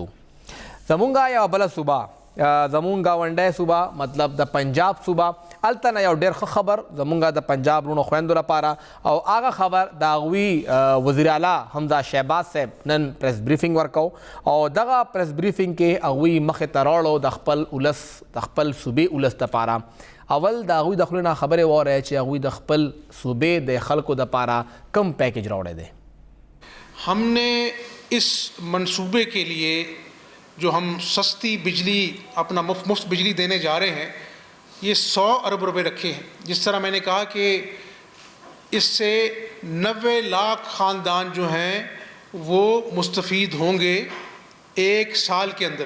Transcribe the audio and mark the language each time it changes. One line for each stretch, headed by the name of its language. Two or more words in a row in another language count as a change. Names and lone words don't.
Pashto: زمونږ یوه بله صوبه زمونږ گاونډی صوبه مطلب د پنجاب صوبه، هلته نه یو ډېر ښه خبر زمونږ د پنجاب رونو خویندو لپاره او هغه خبر د هغوی وزیر اعلی حمزه شهباز صاحب نن
English: press briefing
Pashto: ورکو او دغه
English: press briefing
Pashto: کې هغوی مخې ته راوړو د خپل ولس د خپل صوبې ولس دپاره. اول د هغوی د خولې نه خبرې واورئ چې هغوی د خپل صوبې د خلکو دپاره کم پیکیج راوړی دی.
Urdu: ہم نے اس منصوبے کے لیے جو ہم سستی بجلی اپنا مفت بجلی دینے جا رہے ہیں یہ 100 ارب روپے رکھے ہیں. جس طرح میں نے کہا کہ اس سے 90 لاکھ خاندان جو ہیں وہ مستفید ہوں گے 1 سال کے اندر.